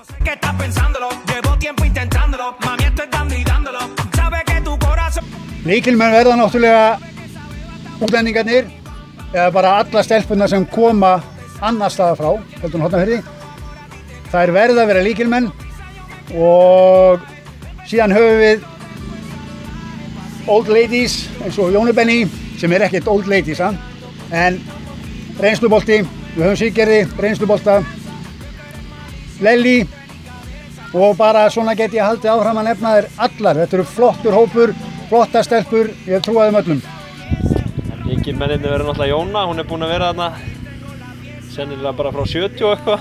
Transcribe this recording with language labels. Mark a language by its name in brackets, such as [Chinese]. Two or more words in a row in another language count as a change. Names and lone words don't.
[Icelandic] Lykilmenn verða náttúrulega útlendingarnir eða bara alla stelpurnar sem koma annars staðar frá, heldur hún Hornafirði. Þær verða að vera lykilmenn og síðan höfum við [English] old ladies [Icelandic] eins og Jónu Benny sem er ekkert [English] old ladies, [Icelandic] en reynslubolti, við höfum Siggerði, reynslubolta, Lelli og bara svona get ég haldið áfram að nefna þér allar. Þetta eru flottur hópur, flottar stelpur, ég trúa þeim öllum. Lykilmenninni verður náttúrulega Jóna, hún er búin að vera þarna sennilega bara frá 70 og eitthvað.